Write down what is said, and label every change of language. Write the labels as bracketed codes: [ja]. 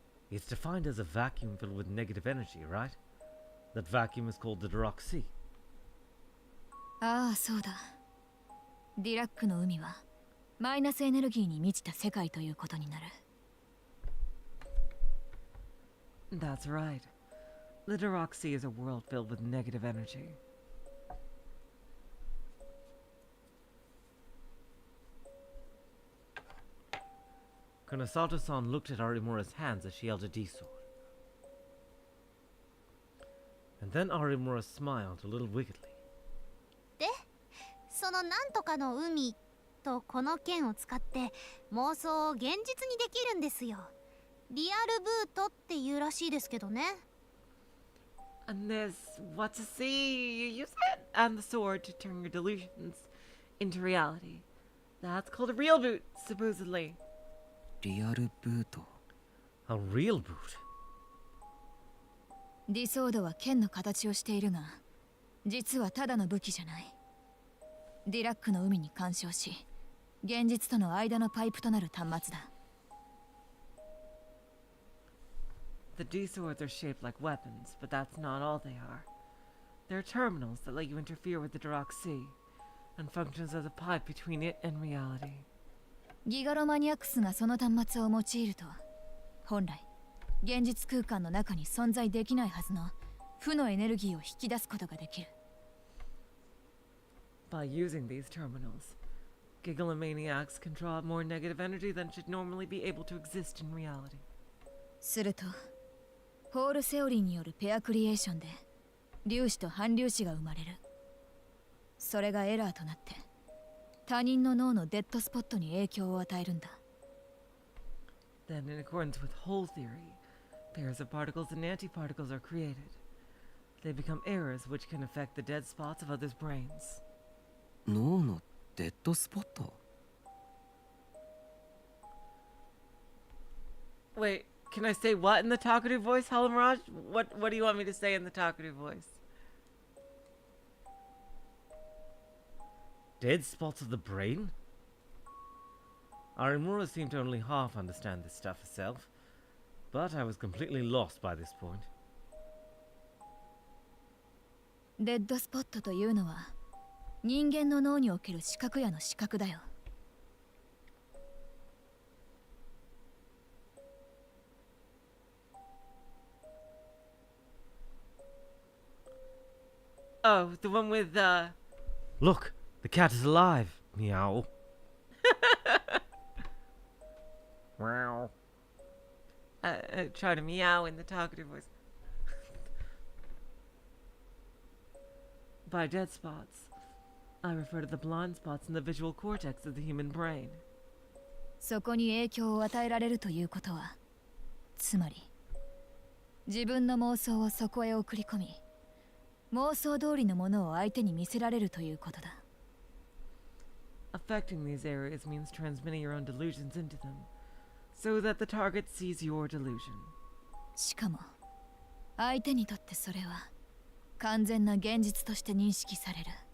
[en] It's defined as a vacuum filled with negative energy, right? That vacuum is called the Dirac Sea. [ja] ああ、そうだ。ディラックの海はマイナスエネルギーに満ちた世界ということになる。 [en] That's right. The Dirac Sea is a world filled with negative energy. Konosato-san looked at Arimura's hands as she held a D-sword. And then Arimura smiled a little wickedly. [ja] で、そのなんとかの海ととこの剣を使って妄想を現実にできるんですよ。リアルブートっていうらしいですけどね。 [en] And this, what to see, you use it and the sword to turn your delusions into reality. That's called a real boot, supposedly. [ja] リアルブート。 [en] A real boot? [ja] ディソードは剣の形をしているが、実はただの武器じゃない。ディラックの海に干渉し、現実との間のパイプとなる端末だ。 [en] The D-swords are shaped like weapons, but that's not all they are. They're terminals that let you interfere with the Duroc Sea, and functions as a pipe between it and reality. [ja] ギガロマニアクスがその端末を用いると、本来、現実空間の中に存在できないはずの負のエネルギーを引き出すことができる。 [en] By using these terminals, Gigalomaniacs can draw more negative energy than should normally be able to exist in reality. [ja] すると、ホールセオリーによるペアクリエーションで粒子と反粒子が生まれる。それがエラーとなって他人の脳のデッドスポットに影響を与えるんだ。 [en] Then, in accordance with whole theory, pairs of particles and antiparticles are created. They become errors which can affect the dead spots of others' brains. [ja] 脳のデッドスポット。 [en] Wait, can I say what in the talkative voice, Halamiraj? What do you want me to say in the talkative voice? Dead spots of the brain? Arimura seemed to only half understand this stuff herself, but I was completely lost by this point. [ja] デッドスポットというのは人間の脳における視覚野の視覚だよ。 [en] Oh, the one with, Look, the cat is alive. Meow. Meow. try to meow in the talkative voice. By dead spots, I refer to the blind spots in the visual cortex of the human brain. [ja] そこに影響を与えられるということは、つまり自分の妄想をそこへ送り込み、妄想通りのものを相手に見せられるということだ。 [en] Affecting these areas means transmitting your own delusions into them, so that the target sees your delusion. [ja] しかも、相手にとってそれは完全な現実として認識される。